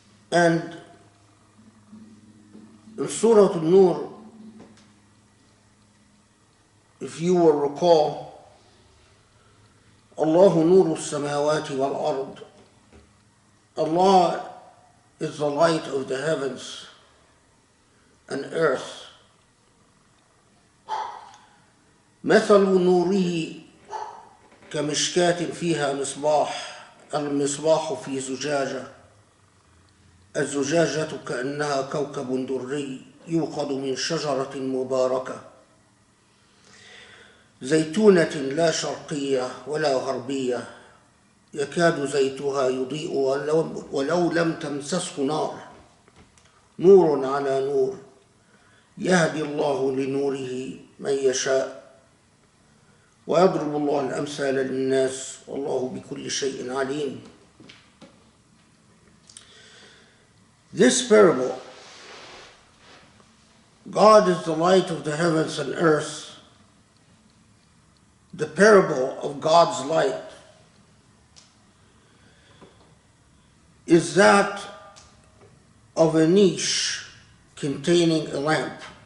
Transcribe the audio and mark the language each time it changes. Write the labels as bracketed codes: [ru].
[en] And in Surah An-Nur, if you will recall, [ar] Allahu nuru samawati wal ard. [en] Allah is the light of the heavens and earth. [ar] مثل نوره كمشكاة فيها مصباح، المصباح في زجاجة، الزجاجة كأنها كوكب دري يوقد من شجرة مباركة زيتونة لا شرقية ولا غربية يكاد زيتها يضيء ولو لم تمسسه نار، نور على نور يهدي الله لنوره من يشاء ويضرب الله الأمثال للناس والله بكل شيء عليم. [en] This parable, God is the light of the heavens and earth. The parable of God's light is that of a niche containing a lamp.